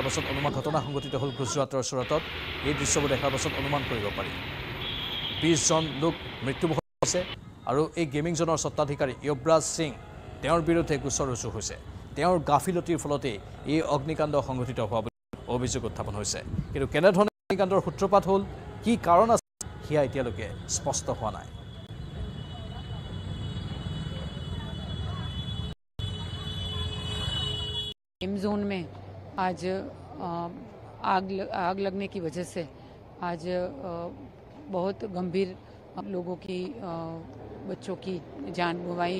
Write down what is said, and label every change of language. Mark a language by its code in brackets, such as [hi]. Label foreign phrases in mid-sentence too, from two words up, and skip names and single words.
[as] পাছত ঘটনা সংঘটিত হ'ল গুজৰাটৰ চুৰাটত এই দৃশ্যবোৰ দেখাৰ পাছত অনুমান কৰিব পাৰি 20 জন লোক মৃত্যুমুখত আছে আৰু এই [en] gaming zone [as] সত্তাধিকাৰী ইয়ুবৰাজ সিং তেওঁৰ বিৰুদ্ধে গোচৰ ৰুজু হৈছে তেওঁৰ গাফিলতিৰ ফলতে এই অগ্নিকাণ্ড সংঘটিত হোৱা বুলি অভিযোগ উত্থাপন হৈছে কিন্তু কেনেধৰণে অগ্নিকাণ্ডৰ সূত্ৰপাত হ'ল কি কাৰণ আছে হিয়া এতিয়ালৈকে স্পষ্ট হোৱা নাই [en] game zone [hi] में आज आग लगने की वजह से आज बहुत गंभीर लोगों की बच्चों की जान गंवाई